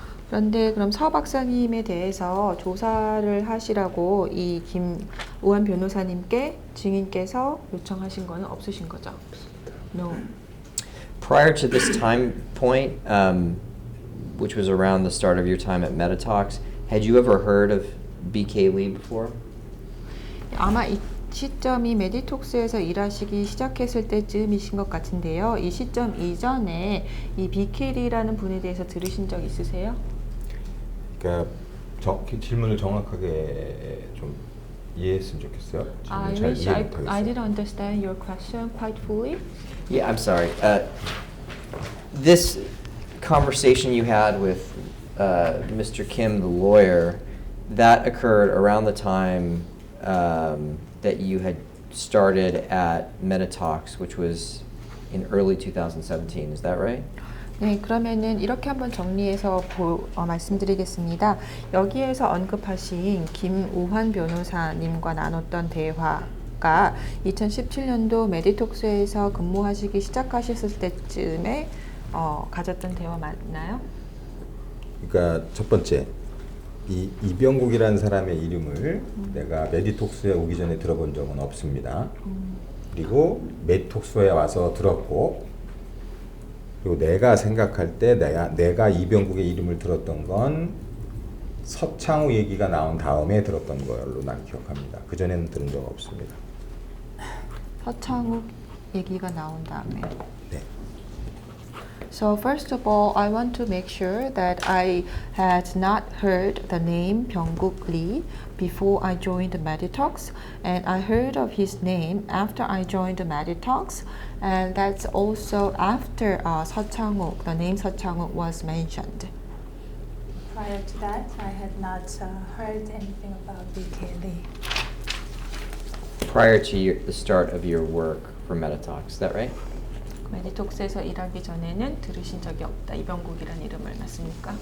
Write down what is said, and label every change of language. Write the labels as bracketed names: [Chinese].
[Korean] 그런데 그럼 서 박사님에 대해서 조사를 하시라고 이 김우한 변호사님께 증인께서 요청하신 거는 없으신 거죠? [English] No. Prior to this time point, which was around the start of your time at Meditox, had you ever heard of BK Lee before? [Korean] 아마 이 시점이 메디톡스에서 일하시기 시작했을 때쯤이신 것 같은데요. 이 시점 이전에 이 BK리라는 분에 대해서 들으신 적 있으세요? 그러니까 질문을 정확하게 좀 이해했으면 좋겠어요. [English] I [Korean] 잘 [English] wish [Korean] 이해 [English] I [Korean] 못하겠어요. [English] didn't understand your question quite fully. Yeah, I'm sorry. This conversation you had with Mr. Kim, the lawyer, that occurred around the time that you had started at Meditox, which was in early 2017. Is that right? [Korean] 네, 그러면은 이렇게 한번 정리해서 말씀드리겠습니다. 여기에서 언급하신 김우환 변호사님과 나눴던 대화가 2017년도 메디톡스에서 근무하시기 시작하셨을 때쯤에 가졌던 대화 맞나요? 그러니까 첫 번째 이 이병국이라는 사람의 이름을 내가 메디톡스에 오기 전에 들어본 적은 없습니다. 그리고 메디톡스에 와서 들었고 그리고 내가 생각할 때 내가 이병국의 이름을 들었던 건 서창우 얘기가 나온 다음에 들었던 걸로 난 기억합니다. 그 전에는 들은 적 없습니다. 서창욱 얘기가 나온 다음에. 네. [English] So first of all, I want to make sure that I had not heard the name Byung-guk Lee before I joined Meditox, and I heard of his name after I joined Meditox, and that's also after Seo Chang-wook, the name Seo Chang-wook was mentioned. Prior to that, I had not heard anything about BK Lee. Prior to the start of your work for Meditox, is that right? [Korean] 메디톡스에서 일하기 전에는 들으신 적이 없다. 이병국이라는 이름을 맞습니까?